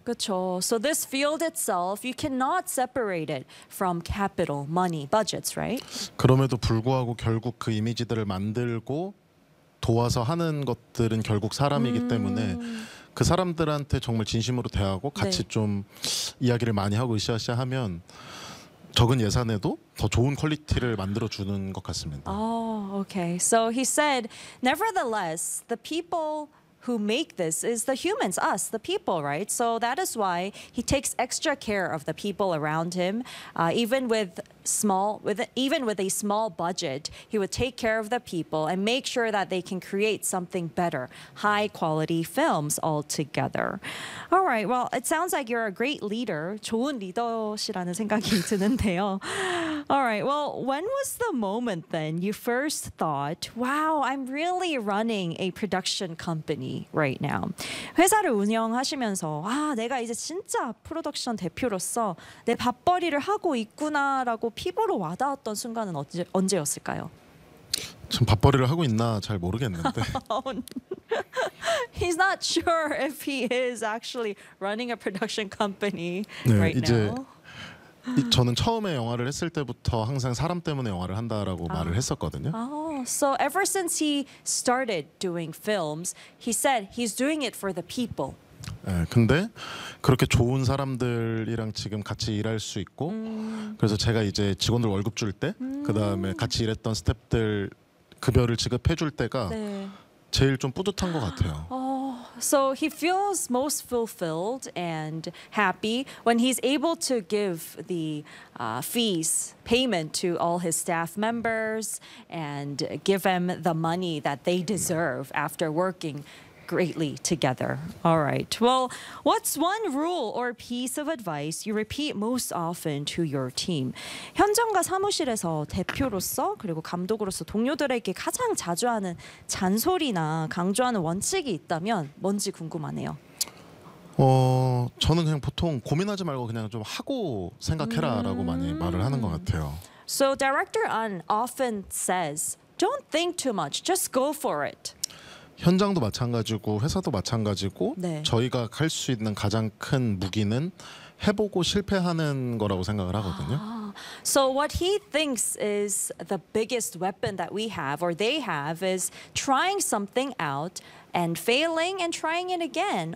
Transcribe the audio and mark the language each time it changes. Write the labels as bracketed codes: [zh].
[ko] 그렇죠. [en] So this field itself, you cannot separate it from capital, money, budgets, right? [ko] 그럼에도 불구하고 결국 그 이미지들을 만들고 도와서 하는 것들은 결국 사람이기 때문에 그 사람들한테 정말 진심으로 대하고 같이 네. 좀 이야기를 많이 하고 으쌰으쌰하면 적은 예산에도 더 좋은 퀄리티를 만들어 주는 것 같습니다. [en] Okay. So he said, nevertheless, the people who make this is the humans, us, the people, right? So that is why he takes extra care of the people around him, even with small, with even with a small budget, he would take care of the people and make sure that they can create something better, high quality films altogether. All right. Well, it sounds like you're a great leader. [ko] 좋은 리더시라는 생각이 드는데요. [en] All right. Well, when was the moment then you first thought, wow, I'm really running a production company right now? [ko] 회사를 운영하시면서, 아, 내가 이제 진짜 프로덕션 대표로서 내 밥벌이를 하고 있구나라고 피부로 와닿았던 순간은 언제였을까요? 참 밥벌이를 하고 있나 잘 모르겠는데. [en] He's not sure if he is actually running a production company right now. [ko] 네, 이제 저는 처음에 영화를 했을 때부터 항상 사람 때문에 영화를 한다라고 아. 말을 했었거든요. [en] Oh, so ever since he started doing films, he said he's doing it for the people. [ko] 예, 근데 그렇게 좋은 사람들이랑 지금 같이 일할 수 있고 그래서 제가 이제 직원들 월급 줄 때 그다음에 같이 일했던 스태프들 급여를 지급해 줄 때가 네. 제일 좀 뿌듯한 것 같아요. [en] So he feels most fulfilled and happy when he's able to give the fees payment to all his staff members and give them the money that they deserve after working greatly together. All right. Well, what's one rule or piece of advice you repeat most often to your team? [ko] 현장과 사무실에서 대표로서 그리고 감독으로서 동료들에게 가장 자주 하는 잔소리나 강조하는 원칙이 있다면 뭔지 궁금하네요. 저는 그냥 보통 고민하지 말고 그냥 좀 하고 생각해라라고 많이 말을 하는 것 같아요. [en] So Director An often says, "Don't think too much. Just go for it." [ko] 현장도 마찬가지고 회사도 마찬가지고 네. 저희가 할 수 있는 가장 큰 무기는 해보고 실패하는 거라고 생각을 하거든요. [en] So what he thinks is the biggest weapon that we have or they have is trying something out and failing and trying it again.